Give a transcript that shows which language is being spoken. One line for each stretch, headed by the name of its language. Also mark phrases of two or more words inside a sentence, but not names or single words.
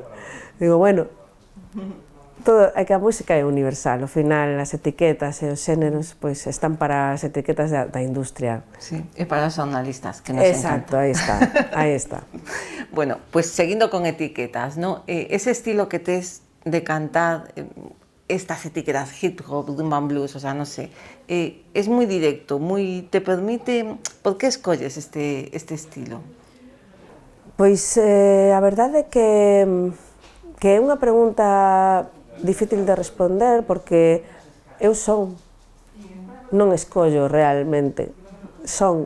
Galician: Digo, bueno, é que a música é universal, ao final as etiquetas e os xéneros pois están para as etiquetas da industria. Sí, e para os analistas, que nos Exacto, encanta. aí está. Bueno, pues seguindo con etiquetas, ¿no? Ese estilo que tes de cantar, estas etiquetas,
English: hip hop, rhythm and blues,
Spanish: o sea, no sé, es muy directo, te permite...
Galician: ¿Por qué escolles este estilo? Pois a verdade é que é unha pregunta difícil de responder porque eu son, non escollo realmente, son.